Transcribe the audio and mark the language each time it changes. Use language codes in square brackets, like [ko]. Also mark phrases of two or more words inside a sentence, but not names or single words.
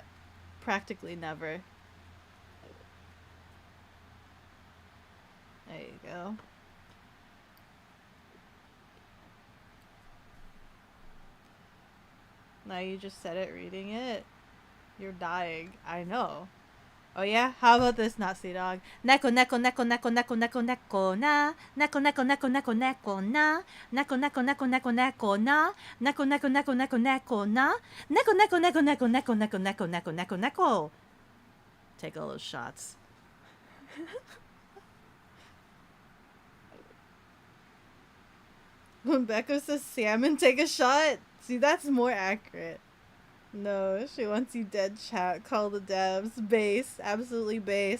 [en] Practically never. There you go. Now you just said it reading it. You're dying. I know. Oh yeah? How about this, Nazi dog? Neko neko neko neko neko neko neko na. Neko neko neko neko neko na. Neko neko neko neko neko na. Neko neko neko neko neko na. Neko neko neko neko neko neko neko neko neko neko. Take all those shots. When Becca says salmon, take a shot. See, that's more accurate. No, she wants you dead, chat. Call the devs. Base. Absolutely base.